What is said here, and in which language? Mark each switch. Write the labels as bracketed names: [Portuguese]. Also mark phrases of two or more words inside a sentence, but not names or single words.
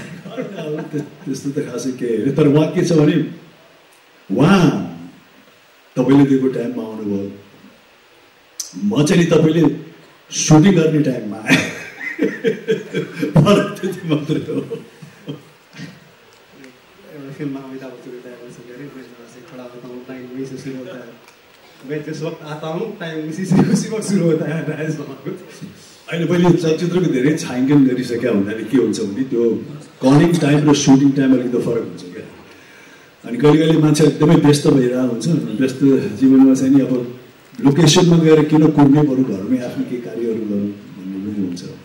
[Nepali] त्यस्तो त खासै केही होइन, तर उहाँ के छ भने उहाँ तपाईँले दिएको टाइममा आउनुभयो, म चाहिँ नि तपाईँले सुटिङ गर्ने टाइममा आएँ, त्यति मात्रै हो। एउटा फिल्ममा [Hindi] अमिताभ बच्चन खड़ा होता हूँ टाइम वहीं से शुरू होता है, मैं जिस वक्त आता हूँ टाइम उसी वक्त शुरू होता है। [Nepali] अहिले पहिले चलचित्रको धेरै छायाङ्कन गरिसक्यो हुनाले के हुन्छ भने त्यो [English] calling time [Nepali] र [English] shooting time [Nepali] अलिकति फरक हुन्छ क्या। अनि कहिले कहिले मान्छे एकदमै व्यस्त भइरहेको हुन्छ, व्यस्त जीवनमा चाहिँ नि अब लोकेसनमा गएर किन कुर्ने, बरु घरमै आफ्नो केही कार्यहरू गरौँ भन्ने पनि हुन्छ।